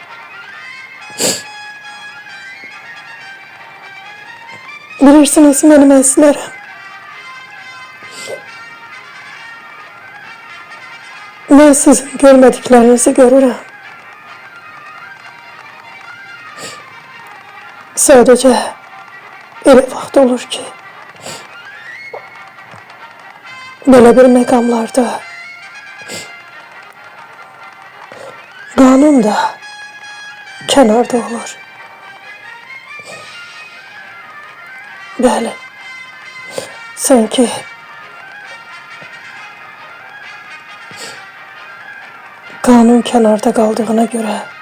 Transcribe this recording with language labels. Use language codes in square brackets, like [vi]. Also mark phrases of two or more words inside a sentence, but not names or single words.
[az] Bilirsiniz benim əzizlərim. [tr] Ben sizin görmediklerinizi görürüm. [az] Sadece elə vaxt olur ki, belə bir məqamlarda qanun da kənarda olur. Bəli, sanki kanun kənarda qaldığına görə,